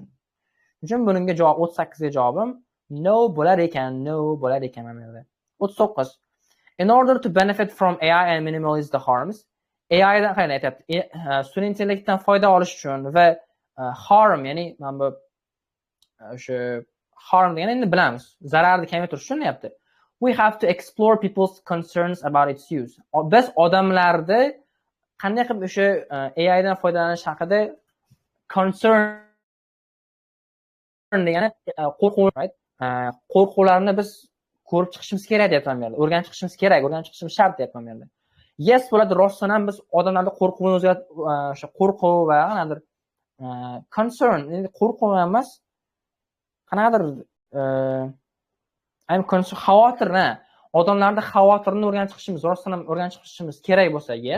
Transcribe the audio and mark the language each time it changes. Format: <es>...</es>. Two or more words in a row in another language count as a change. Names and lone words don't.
<uz>Shuning bunga javob 38 ga javobim no bo'lar ekan, mana bu yerda. 39.</uz> <en>In order to benefit from AI and minimize the harms,</en> <uz>AI dan qanday aytayapti? Sun'iy intellektdan foyda olish uchun va harm, ya'ni mana bu o'sha harm degani endi bilamiz, zararni kamaytirish uchun deyapti.</uz> <en>We have to explore people's concerns about its use.</en> <uz>Biz odamlarni qanday qilib o'sha AI dan foydalanish haqida concern degani qo'rquv, right? Qo'rquvlarni biz ko'rib chiqishimiz kerak deyapman bu yerda. O'rganib chiqishimiz kerak, o'rganib chiqishimiz shart deyapman bu yerda. Yes bo'ladi, rostdan ham biz odamlarning qo'rquvini o'sha qo'rquv va qanaqadir concern, endi qo'rquv emas, qanaqadir xavotirni, odamlarning xavotirini o'rganib chiqishimiz, rostdan ham o'rganib chiqishimiz kerak bo'lsa yes.</uz>